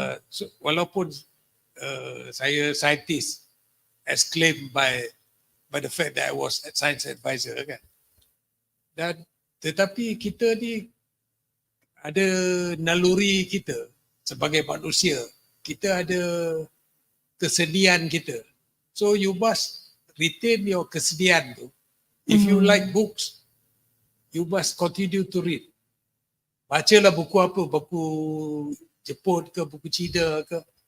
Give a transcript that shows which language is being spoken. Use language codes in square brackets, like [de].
[en] So, [ms] walaupun saya [en] scientist, as claimed by the fact that I was a science advisor kan. [ms] Dan tetapi kita ni ada naluri kita sebagai manusia. Kita ada kesenian kita. [en] So you must retain your [ms] kesenian tu. [en] If you like books, you must continue to read. [ms] Bacalah buku apa, buku Jepun ke, buku Cina ke.